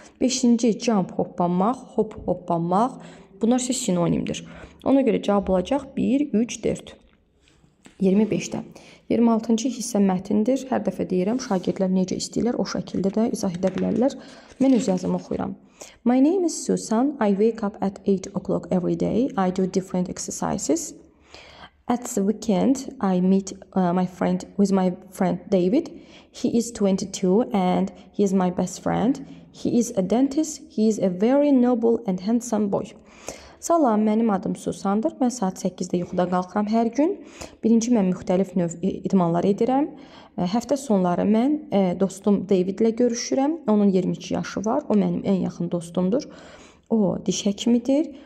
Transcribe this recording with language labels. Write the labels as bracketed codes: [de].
[az] 5-ci jump hoppanmaq, hop hoppanmaq. Bunlar isə sinonimdir. Ona görə cavab olacaq 1, 3, 4. 25-də. 26-cı hissə mətindir. Hər dəfə deyirəm, şagirdlər necə istəyirlər, o şəkildə də izah edə bilərlər. Mən öz yazımı oxuyuram. [en] My name is Susan. I wake up at 8 o'clock every day. I do different exercises. At the weekend, I meet my friend David. He is 22 and he is my best friend. He is a dentist. He is a very noble and handsome boy. [az] Salam, mənim adım Susandır. Mən saat 8-də yuxuda qalxıram hər gün. Birinci mən müxtəlif növ idmanlar edirəm. Həftə sonları mən dostum David ilə görüşürəm. Onun 22 yaşı var. O mənim ən yaxın dostumdur. O diş həkimidir.